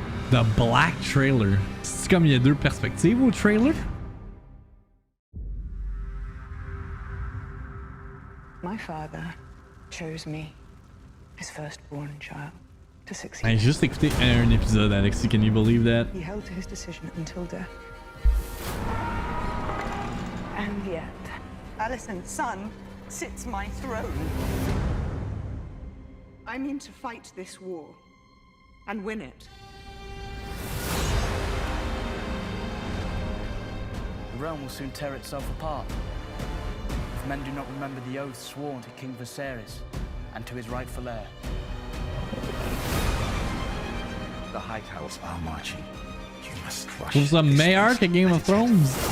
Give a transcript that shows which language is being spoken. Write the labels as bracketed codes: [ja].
[en] The black trailer. [fr] C'est comme il y a 2 perspectives au trailer? [en] My father chose me, his firstborn child, to succeed. [fr] Hey, juste écouté un épisode, Alexis. [en] Can you believe that? He held to his decision until death. And yet, Alicent's son sits my throne. I mean to fight this war and win it. The realm will soon tear itself apart. If men do not remember the oath sworn to King Viserys and to his rightful heir. The Hightows are marching. You must crush. [fr] Je trouve ça meilleur que Game of Thrones.